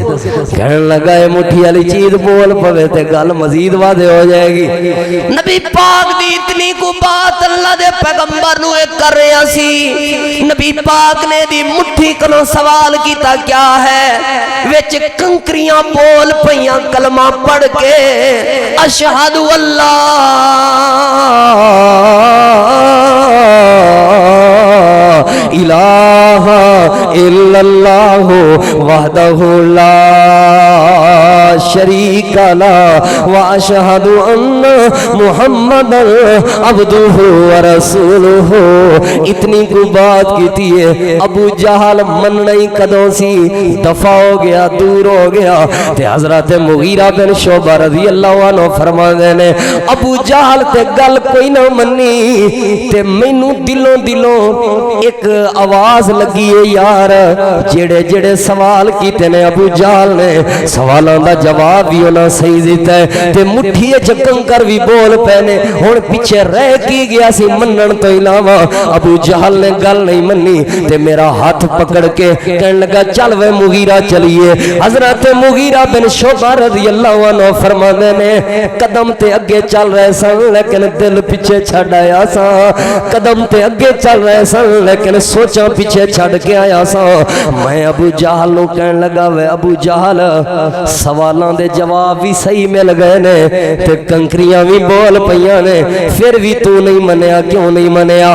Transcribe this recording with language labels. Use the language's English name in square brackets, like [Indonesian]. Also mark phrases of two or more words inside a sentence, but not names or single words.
[Punjabi] کہنے لگا، یہ مٹھی والی چیز بول پوے تے گل مجید واضح ہو جائے گی. نبی پاک دی اتنی کو بات اللہ دے پیغمبر نوں کر رہا سی. نبی پاک نے دی مٹھی کولوں سوال کیتا، کیا ہے? وچ کنکریاں بول پئیاں کلمہ پڑھ کے, [Arabic] أشهد أن لا إله إلا الله وحده لا شريك له وأشهد أن محمدا عبده ورسوله. [Punjabi] اتنی کو بات کی ہے. ابو جہل منّا ہی کدوں سی دفع ہو گیا، دور ہو گیا. تے حضرت مغیرہ بن شعبہ [Arabic] رضي الله عنه [Punjabi] فرماندے نے، ابو جہل تے گل کوئی نہ منی تے مینوں دلوں دلوں ایک آواز لگی ہے، یار جیڑے جیڑے سوال کیتے نے ابو جہل نے، سوالوں کا جواب بھی انہیں صحیح دتا ہے تے مٹھی چ کنکر بھی بول پینے. ہن پچھے رہ کی گیا سی منن تو علاوہ? ابو جہل نے گل نہیں منی تے میرا ہاتھ پکڑ کے کہنے لگا، چل وے مغیرہ چلیے. حضرت مغیرہ بن شعبہ [Arabic] رضي الله عنه [Punjabi] فرماندے نے، قدم تے اگے چل رہے سن لیکن دل پچھے چھڈ آیا سا، قدم تے اگے چل رہے سن لیکن سوچا پیچھے چھڈ کے آیا سا. میں ابو جہل نوں کہنے لگا، وے ابو جہل سوالوں دے جواب بھی صحیح مل گئے نے تے کنکریاں بھی بول پئیاں نے، پھر بھی توں نہیں منیا، کیوں نہیں منیا?